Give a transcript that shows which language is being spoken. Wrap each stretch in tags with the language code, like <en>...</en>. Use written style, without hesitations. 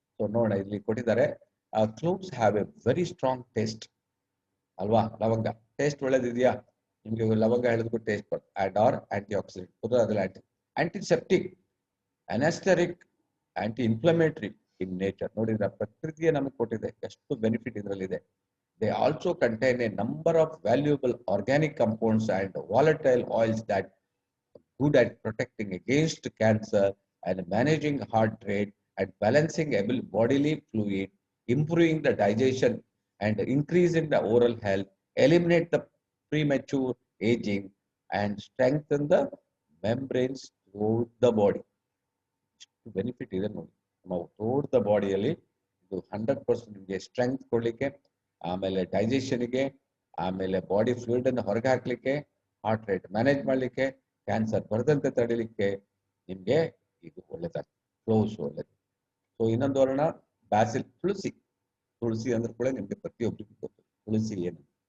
<kn>So ನೋಡೋಣ, ಇಲ್ಲಿ ಕೊಟ್ಟಿದ್ದಾರೆ.</kn> <en>cloves have a very strong taste</en> <kn>ಅಲ್ವಾ? ಲವಂಗ ಟೇಸ್ಟ್ ಒಳ್ಳೇದಿದೆಯಾ ನಿಮ್ಗೆ? ಲವಂಗ ಹೇಳಿದ್ಕು ಟೇಸ್ಟ್ ಬರುತ್ತೆ.</kn> <en>Or antioxidant, ಅದರಲ್ಲಿ antiseptic, anaesthetic, anti inflammatory in nature.</en> <kn>ನೋಡಿದ್ರೆ ಪ್ರಕೃತಿಯೇ ನಮಗೆ ಕೊಟ್ಟಿದೆ, ಎಷ್ಟು ಬೆನಿಫಿಟ್ ಇದರಲ್ಲಿದೆ.</kn> <en>They also contain a number of valuable organic compounds and volatile oils that are good at protecting against cancer and managing heart rate and balancing bodily fluid, improving the digestion and increasing the oral health, eliminate the premature aging and strengthen the membranes throughout the body.</en> <kn>Benefit ಇದೆ ನೋಡಿ. ನಾವು</kn> <en>throughout the</en> <kn>ಬಾಡಿಯಲ್ಲಿ ಇದು 100% ನಿಮಗೆ strength ಕೊಡ್ಲಿಕ್ಕೆ, ಆಮೇಲೆ ಡೈಜೆಷನ್ಗೆ, ಆಮೇಲೆ body fluid ಅನ್ನು ಹೊರಗೆ ಹಾಕ್ಲಿಕ್ಕೆ, ಹಾರ್ಟ್ ರೇಟ್ ಮ್ಯಾನೇಜ್ ಮಾಡ್ಲಿಕ್ಕೆ, ಕ್ಯಾನ್ಸರ್ ಬರದಂತೆ ತಡಿಲಿಕ್ಕೆ ನಿಮ್ಗೆ ಇದು ಒಳ್ಳೇದಾಗ್ತದೆ, ಫ್ಲೋಸ್ ಒಳ್ಳೇದು. ಸೊ ಇನ್ನೊಂದು ವರ್ಣ ಬ್ಯಾಸಿಲ್, ತುಳಸಿ ಅಂದ್ರೆ ಕೂಡ ನಿಮ್ಗೆ ಪ್ರತಿಯೊಬ್ಬರಿಗೂ ಗೊತ್ತು ತುಳಸಿ ಏನು.</kn>